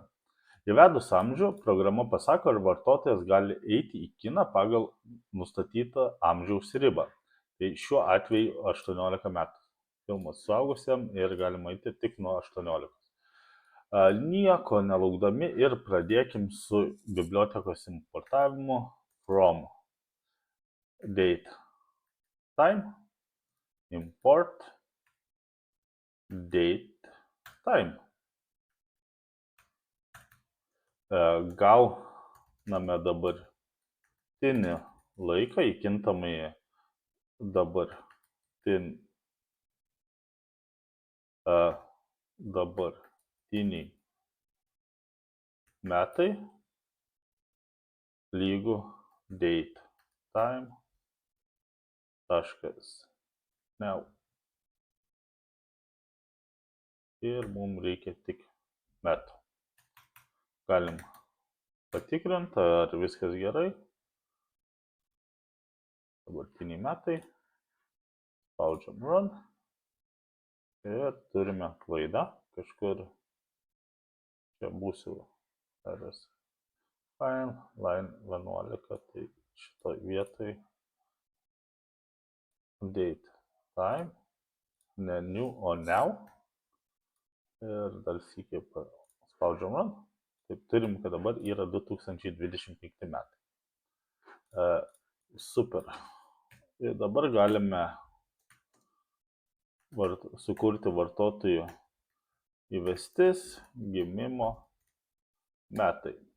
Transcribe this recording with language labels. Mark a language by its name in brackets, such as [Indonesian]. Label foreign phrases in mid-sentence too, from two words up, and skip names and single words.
[Lithuanian] Įvedus amžių, programa pasako, ar vartotojas gali eiti į kiną pagal nustatytą amžiaus ribą. Tai šiuo atveju 18 metų. Filmas suaugusiam ir galima eiti tik nuo 18. Nieko nelaukdami ir pradėkim su bibliotekos importavimu [English] from date time import date time. [Lithuanian] Gauname dabartinį laiką, įkintamąjį dabartiniai metai lygu [English] date time [Lithuanian] taškas now. Ir mums reikia tik metų. Galim patikrinti, ar viskas gerai. Dabartiniai metai. Spaudžiam run. Ir turime klaidą. Kažkur čia būsiu [English] rs file, line 11, [Lithuanian] tai šitoj vietoj [English] date time, [Lithuanian] ne new, o now. Ir dar sykį spaudžiam run. Taip, turim, kad dabar yra 2025 metai. Super. Ir dabar galime sukurti vartotojų įvestis, gimimo metai.